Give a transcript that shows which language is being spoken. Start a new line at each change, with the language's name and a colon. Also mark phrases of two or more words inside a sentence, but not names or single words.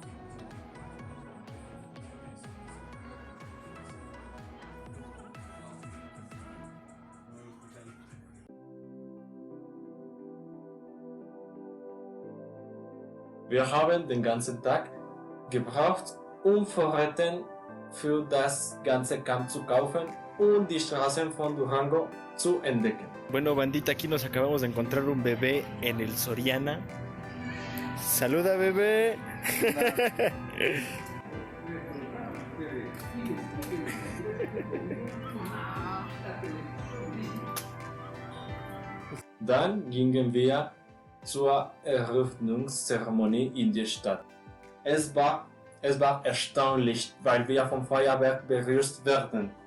German: Wir haben den ganzen Tag gebraucht, um Vorräte für das ganze Camp zu kaufen und die Straßen von Durango zu entdecken.
Spanish: Bueno bandita, aquí nos acabamos de encontrar un bebé en el Soriana. Saluda bebé.
German: Dann gingen wir zur Eröffnungszeremonie in die Stadt. Es war erstaunlich, weil wir vom Feuerwerk berührt werden.